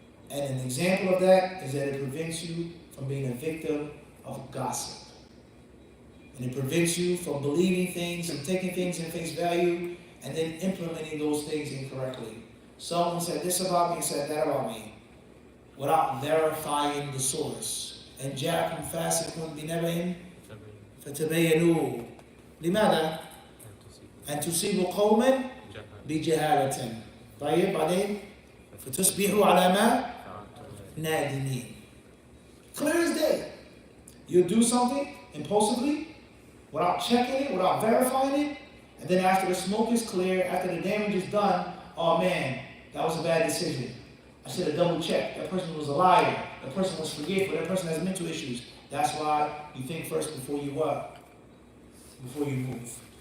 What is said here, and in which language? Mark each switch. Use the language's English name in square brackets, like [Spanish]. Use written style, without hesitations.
[English] And an example of that is that it prevents you from being a victim of gossip. And it prevents you from believing things and taking things in face value and then implementing those things incorrectly. Someone said this about me and said that about me without verifying the source. [Arabic] And جاءكم فاسق بنبأ فتبينوا لماذا؟ أن تصيبوا قوما بجهالة. طيب بعدين فتصبحوا على ما نادمين. [English] Clear as day. You'll do something impulsively without checking it, without verifying it, and then after the smoke is clear, after the damage is done, oh man, that was a bad decision. I should have double checked. That person was a liar. That person was forgetful. That person has mental issues. That's why you think first before you what? Before you move.